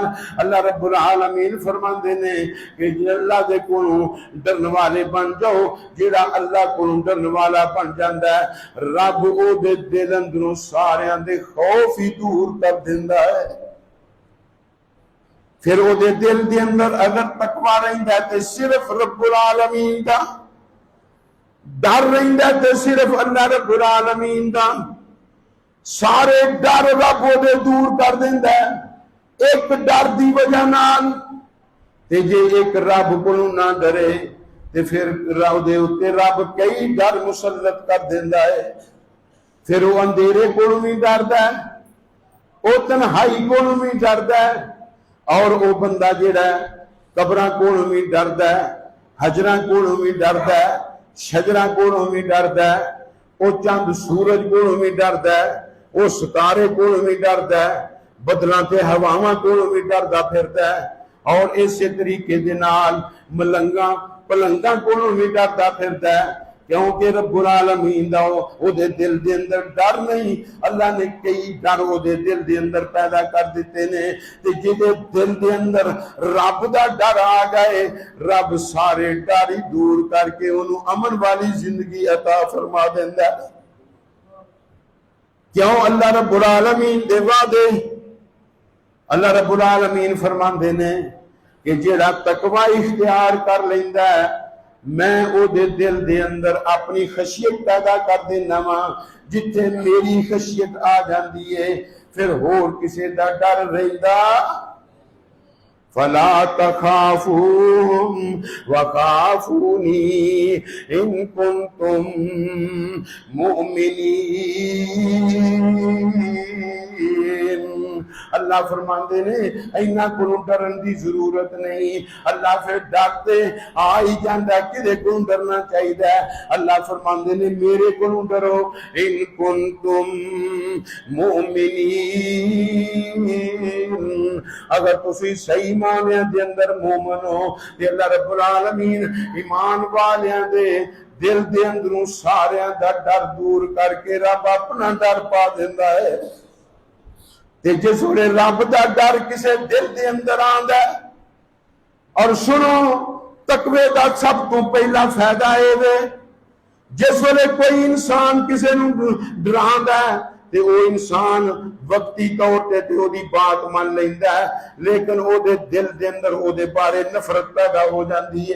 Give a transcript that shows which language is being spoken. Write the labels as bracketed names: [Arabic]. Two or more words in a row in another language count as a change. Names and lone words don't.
[Punjabi] اللہ رب العالمین فرماندے نے کہ اللہ دے کولوں ڈرن والے بن جاؤ، جیڑا اللہ کولوں ڈرن والا بن جاندا ہے رب او دے دل اندروں ساریاں دے خوف ہی دور کر دیندا ہے۔ پھر او دے دل دے اندر اگر تقوی رہندا ہے تے صرف رب العالمین دا، ڈر رہندا ہے تے صرف اللہ رب العالمین دا، سارے ڈر رب او دے دور کر دیندا ہے ایک ڈر دی وجہ نال۔ تے جے ایک رب کولوں نہ ڈرے تے پھر رب کئی ڈر مسلط کر دیندا ہے۔ پھر وہ اندھیرے کولوں بھی ڈردا ہے، وہ تنہائی کولوں بھی ڈردا ہے، اور وہ بندہ جیڑا ہے قبراں کولوں بھی ڈردا ہے، حجراں کولوں بھی ڈردا ہے، شجراں کولوں بھی ڈردا ہے، وہ چند سورج کولوں بھی ڈردا ہے، وہ ستارے کولوں بھی ڈردا ہے، بدلاں تے ہواواں کولوں بھی ڈردا پھردا ہے، اور اسی طریقے دے نال ملنگاں پلنگاں کولوں بھی ڈردا پھردا ہے، کیونکہ رب العالمین دا او دے دل دے اندر ڈر نہیں۔ اللہ نے کئی ڈر او دے دل دے اندر پیدا کر دیتے نے، تے جدے دل دے اندر رب دا ڈر آ جائے رب سارے ڈر ہی دور کر کے انہوں امن والی زندگی عطا فرما دیندا ہے۔ کیوں؟ اللہ رب العالمین دے وعدے، اللہ رب العالمین فرماندے نے کہ جیڑا تقوی اختیار کر لیندا ہے میں او دے دل دے اندر اپنی خشیت پیدا کر دینا وا، جتھے میری خشیت آ جاندی ہے پھر ہور کسے دا ڈر رہندا۔ [Arabic] فلا تخافوهم وخافوني ان كنتم مؤمنين۔ [Punjabi] اللہ فرماندے نے اینا کو ڈرن دی ضرورت نہیں، اللہ پھر ڈرتے آئی جاندہ کدے کو ڈرنا چاہیے؟ اللہ فرماندے نے میرے کو ڈرو [Arabic] ان کنتم مؤمنین، [Punjabi] اگر تسی صحیح معنی دے اندر مومن ہو تے اللہ رب العالمین ایمان والیاں دے دل دے اندروں ساریاں دا ڈر دور کر کے رب اپنا ڈر پا دیندا ہے۔ تے جس ویلے رب دا ڈر کسے دل دے اندر آندا ہے، اور سنو تقوی دا سب تو پہلا فائدہ اے وے جس ویلے کوئی انسان کسے نوں ڈراندا ہے تے او انسان وقتی طور تے او دی بات مان لیندا ہے، لیکن او دے دل دے اندر او دے بارے نفرت پیدا ہو جاندی ہے۔